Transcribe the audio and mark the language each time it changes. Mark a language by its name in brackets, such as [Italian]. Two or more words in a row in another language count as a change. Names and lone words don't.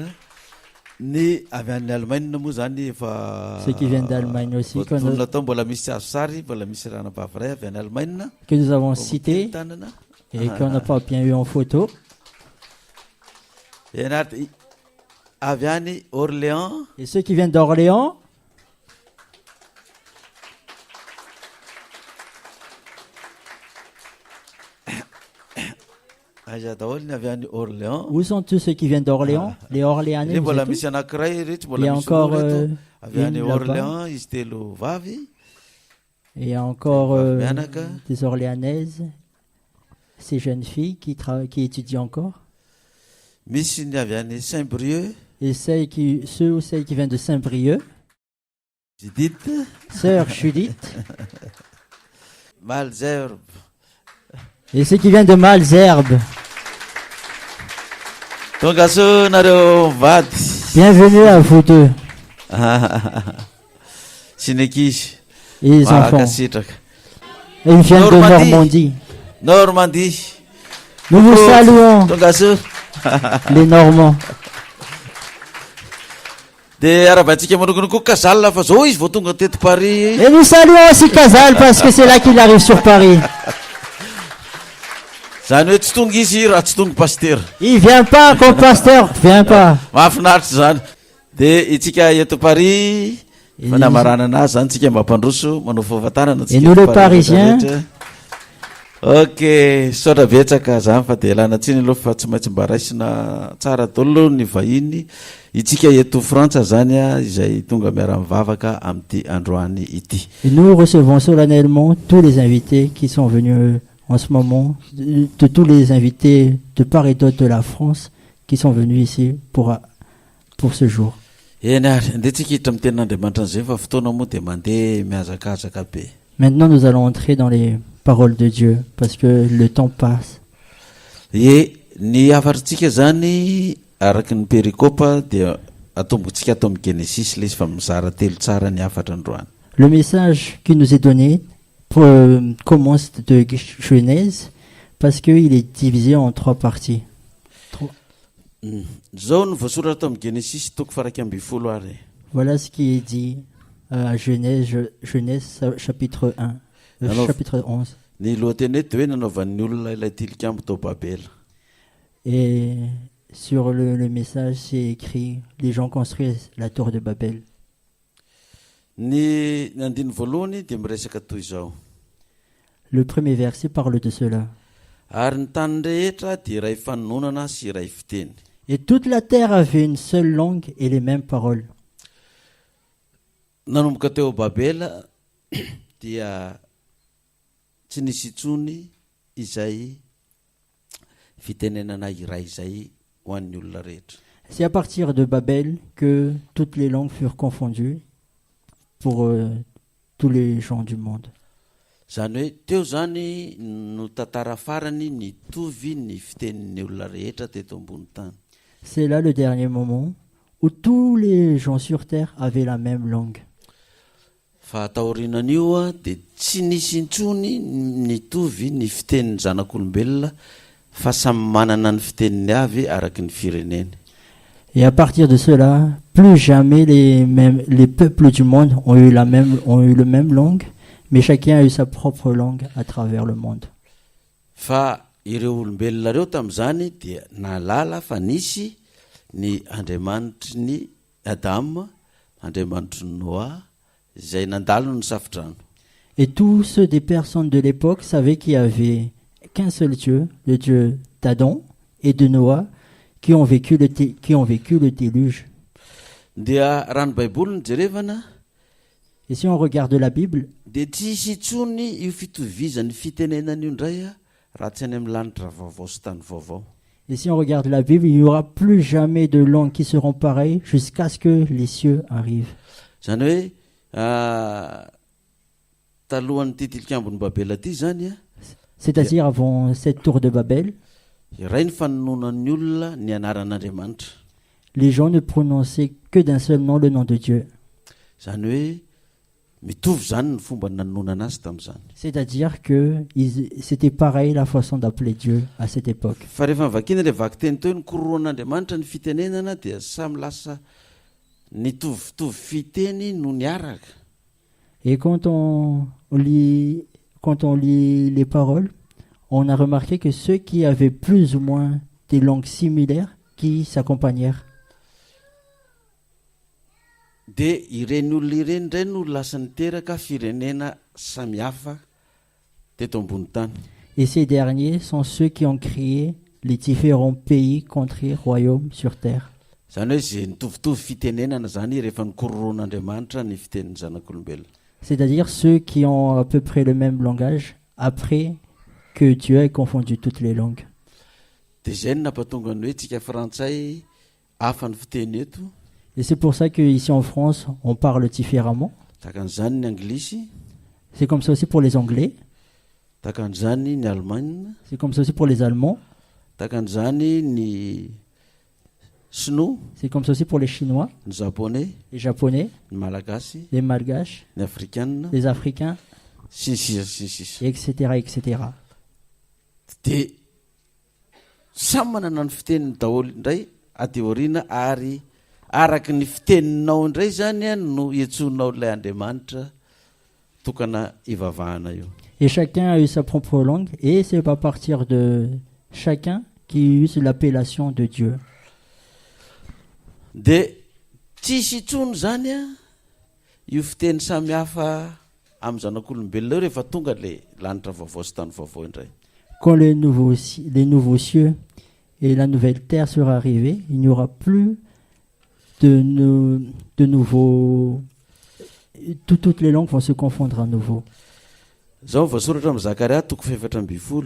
[Malagasy] Ny avy any Allemagne moa zany efa [French] ceux qui viennent d'Allemagne aussi, [Malagasy] vonona tao mbola misy azo sary, mbola misy ranam-bavaray avy any Allemagne. [French] que nous avons cités [Malagasy] Tanana. [French] et qu'on n'a pas bien eu en photo. [Malagasy] Ianaritra avy any Orléans. [French] Et ceux qui viennent d'Orléans, [Malagasy] Aiza daholo ny avy any Orléans. [French] où sont tous ceux qui viennent d'Orléans? Les Orléanais, [Malagasy] Dia [French] vous [Malagasy] mbola [French] êtes [Malagasy] misy [French] où? [Malagasy] anankiray reto [French] Il y a [Malagasy] mbola misy [French] encore [Malagasy] olo reto avy any [French] une là-bas. [Malagasy] Orléans izy telo vavy. [French] Et il y a encore [Malagasy] Mianaka. [French] des Orléanaises, ces jeunes filles qui étudient encore. [Malagasy] Misy ny avy any Saint-Brieuc. [French] Et ceux ou celles qui viennent de Saint-Brieuc, Judith. sœur Judith. Malzerbe. Et ceux qui viennent de Malzerbe, [Malagasy] Tonga soa nareo vady. [French] bienvenue à vous deux, [Malagasy] Sy ny ankizy. [French] et les enfants. [Malagasy] Mankasitraka. [French] Et ils viennent de Normandie. Normandie. Normandie. Nous vous saluons, [Malagasy] Tonga soa. [French] les Normands. [Malagasy] Dia arabantsika manokana koa Kazal fa zao izy vao tonga teto Paris. [French] Et nous saluons aussi Casal parce que c'est là qu'il arrive sur Paris. [Malagasy] Zany hoe tsy tonga izy raha tsy tonga pasteur. [French] Il vient pas comme pasteur, vient pas. [Malagasy] Mahafinaritra zany. Dia itsika eto Paris [French] Et [Malagasy] fanamarana anazy zany tsika mba hampandroso manao fahafantarana [French] Et nous, les Parisiens. [Malagasy] Ok, saotra betsaka zany fa dia lana tsiny aloha fa tsy maintsy mba raisina tsara daholo ny vahiny itsika eto Frantsa zany a izay tonga miara-mivavaka amin'ity androany ity. [French] Et nous recevons solennellement tous les invités qui sont venus en ce moment, de tous les invités de part et d'autre de la France qui sont venus ici pour ce jour. [Malagasy] Eny ary andeha tsika hiditra amin'ny tenin'Andriamanitra an'izay fa fotoana moa dia mandeha mihazakazaka be. [French] Maintenant, nous allons entrer dans les paroles de Dieu parce que le temps passe. [Malagasy] Ny afarintsika zany araky ny perikopa dia atombontsika atao amin'ny Genesis ilay izy fa mizara telo tsara ny afatra androany. [French] Le message qui nous est donné commence de Genèse parce qu'il est divisé en 3 parties. [Malagasy] Zao ny voasoratra atao amin'ny Genesis toko faraky amby folo ary. [French] Voilà ce qui est dit à Genèse chapitre 1, Alors, chapitre 11. [Malagasy] Ny lohateny eto hoe nanaovan'ny olona ilay tilikambo tao Babel. [French] Et sur le message, c'est écrit « Les gens construisent la tour de Babel ». [Malagasy] Ny andiny voalohany dia miresaka toy izao. [French] Le premier verset parle de cela. [Malagasy] Ary ny tany rehetra dia iray fanononana sy iray fiteny. [French] Et toute la terre avait une seule langue et les mêmes paroles. [Malagasy] Nanomboka teo Babel dia tsy nisy intsony izay fitenenana iray izay ho an'ny olona rehetra. [French] C'est à partir de Babel que toutes les langues furent confondues pour tous les gens du monde. [Malagasy] Zany hoe teo zany no tantara farany nitovy ny fitenin'ny olona rehetra teto ambony tany. [French] C'est là le dernier moment où tous les gens sur terre avaient la même langue. [Malagasy] Fa taorinan'io a dia tsy nisy intsony nitovy ny fitenin'ny zanak'olombelona fa samy manana ny fiteniny avy araky ny fireneny. [French] Et à partir de cela, plus jamais les peuples du monde ont eu la même langue, mais chacun a eu sa propre langue à travers le monde. [Malagasy] Fa ireo olombelona reo tamin'izany dia nalala fa nisy ny Andriamanitry ny Adama, Andriamanitry ny Noa, izay nandalo ny safodrano. [French] Et tous ceux des personnes de l'époque savaient qu'il n'y avait qu'un seul Dieu, le Dieu d'Adam et de Noa, qui ont vécu le déluge. [Malagasy] Dia raha ny Baiboly ny jerevana [French] Et si on regarde la Bible, [Malagasy] dia tsy hisy intsony io fitovizan'ny fitenenan'io indray a raha tsy any amin'ny lanitra vaovao sy tany vaovao. [French] Et si on regarde la Bible, il n'y aura plus jamais de langues qui seront pareilles jusqu'à ce que les cieux arrivent. [Malagasy] Zany hoe talohan'ny ty tilikambon'ny babela ty zany a, [French] C'est-à-dire avant cette tour de Babel, [Malagasy] iray ny fanononan'ny olona ny anaran'Andriamanitra. [French] les gens ne prononçaient que d'un seul nom le nom de Dieu. [Malagasy] Zany hoe mitovy zany ny fomba nanonana azy tamin'izany. [French] C'est-à-dire que c'était pareil la façon d'appeler Dieu à cette époque. [Malagasy] Fa rehefa mivakina ilay vaky teny teo ny koroan'Andriamanitra ny fitenenana dia samy lasa nitovitovy fiteny no niaraka. [French] Et quand on lit les paroles, on a remarqué que ceux qui avaient plus ou moins des langues similaires qui s'accompagnèrent. [Malagasy] Dia ireny olona ireny indray no lasa niteraka firenena samihafa teto ambony tany. [French] Et ces derniers sont ceux qui ont créé les différents pays, contrées, royaumes sur terre. [Malagasy] Zany hoe zay nitovitovy fitenenana zany rehefa nikoroan'Andriamanitra ny fitenin'ny zanak'olombelona. [French] C'est-à-dire ceux qui ont à peu près le même langage après que Dieu ait confondu toutes les langues. [Malagasy] Dia zay no nampatonga ny hoe tsika frantsay hafa ny fiteny eto. [French] Et c'est pour ça qu'ici en France, on parle différemment. [Malagasy] Takan'izany ny anglisy, [French] C'est comme ça aussi pour les Anglais. [Malagasy] takan'izany ny Allemagne, [French] C'est comme ça aussi pour les Allemands. [Malagasy] takan'izany ny sinoa, [French] C'est comme ça aussi pour les Chinois, [Malagasy] ny japonais, [French] les Japonais, [Malagasy] ny malagasy, [French] les Malgaches, [Malagasy] ny afrikanina, [French] les Africains, [Malagasy] sisisisisisa. [French] etc., etc. [Malagasy] Dia samy manana ny fiteniny daholo indray aty aoriana ary araky ny fiteninao indray zany a no iantsonao ilay Andriamanitra tokana ivavahana io. [French] Et chacun a eu sa propre langue, et c'est à partir de chacun qui use l'appellation de Dieu. [Malagasy] Dia tsisy intsony zany a io fiteny samihafa amin'ny zanak'olombelona rehefa tonga le lanitra vaovao sy tany vaovao indray. [French] Quand les nouveaux cieux et la nouvelle terre sera arrivée, il n'y aura plus de nouveaux... Toutes les langues vont se confondre à nouveau. [Malagasy] Zao voasoratra amin'ny Zakaria toko faefatra amby folo